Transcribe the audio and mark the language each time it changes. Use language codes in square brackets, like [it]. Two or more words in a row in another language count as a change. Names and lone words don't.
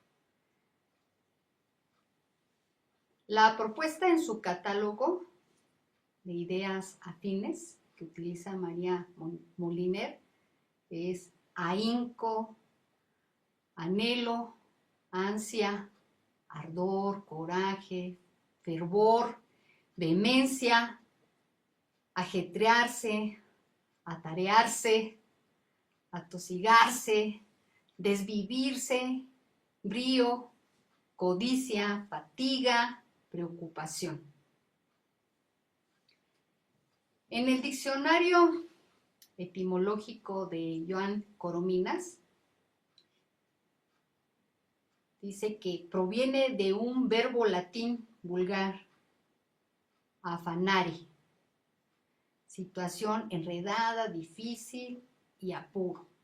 [es] La propuesta en su catálogo de ideas afines que utiliza María Moliner es ahínco, anhelo, ansia, ardor, coraje, fervor, vehemencia, ajetrearse, atarearse, atosigarse, desvivirse, brío, codicia, fatiga, preocupación. En el diccionario etimológico de Joan Corominas, dice que proviene de un verbo latín vulgar, afanare, situación enredada, difícil y apuro.